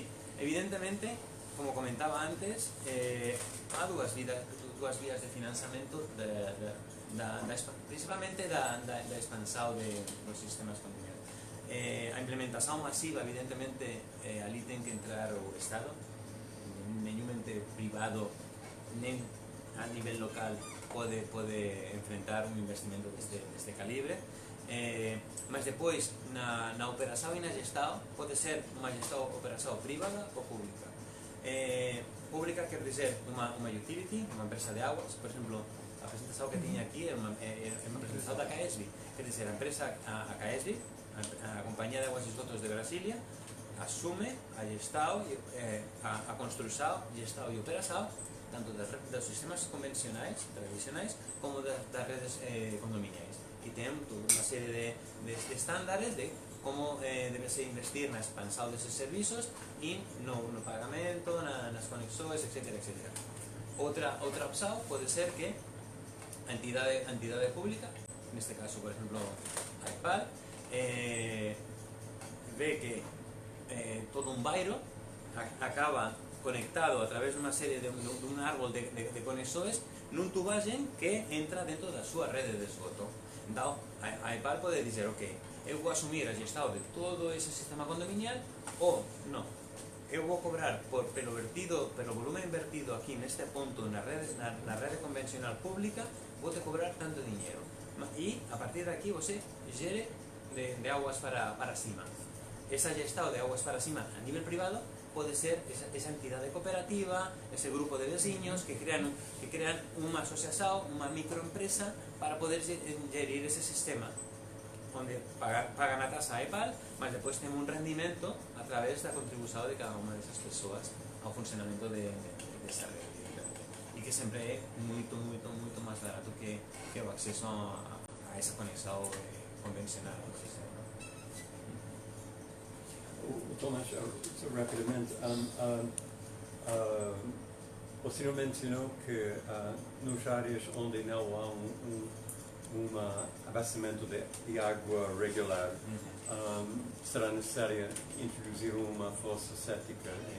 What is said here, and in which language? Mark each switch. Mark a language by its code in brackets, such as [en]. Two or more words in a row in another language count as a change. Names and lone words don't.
[gl] Evidentemente, como comentaba antes, há dúas vías de financiamento principalmente da expansão dos sistemas condominiais. A implementación masiva, evidentemente, ali ten que entrar o Estado. Nenhum ente privado, nem a nivel local, pode enfrentar un investimento deste calibre. [pt] Mas depois, na operação e na gestão, pode ser uma operação privada ou pública. Pública quer dizer uma utility, uma empresa de águas. Por exemplo, a apresentação que tinha aqui é uma apresentação da CAESB. Quer dizer, a empresa, a CAESB, a Companhia de Águas e Esgotos de Brasília, assume a gestão, a construção, gestão e operação tanto dos sistemas convencionais, tradicionais, como das redes condominiais. [gl] E tem toda unha serie de estándares de como debese investir na expansão desses servizos e no pagamento, nas conexões, etc. Outra opção pode ser que a entidade pública, neste caso, por exemplo, a EPAL, ve que todo un bairro acaba conectado a través de unha serie de un árbol de conexões nun tubaxen que entra dentro da súa rede de esgoto. [pt] Então, a EPAL pode dizer, ok, eu vou assumir a gestão de todo esse sistema condominial ou non, eu vou cobrar pelo volumen invertido aquí neste ponto na rede convencional pública, vou te cobrar tanto dinheiro. E a partir de aquí você gere de aguas para cima. [gl] Esa gestão de aguas para cima a nivel privado pode ser esa entidade cooperativa, ese grupo de veciños que crean unha asociación, unha microempresa para poder gerir ese sistema onde pagan a tasa a EPAL, mas depois ten un rendimento a través da contribución de cada unha desas persoas ao funcionamento desa rede, e que sempre é moito máis barato que o acceso a esa conexión convencional ao sistema. [pt] Tomás, só rapidamente, o senhor mencionou que nos áreas onde não há abastecimento de água regular, será necessário introduzir uma fossa séptica.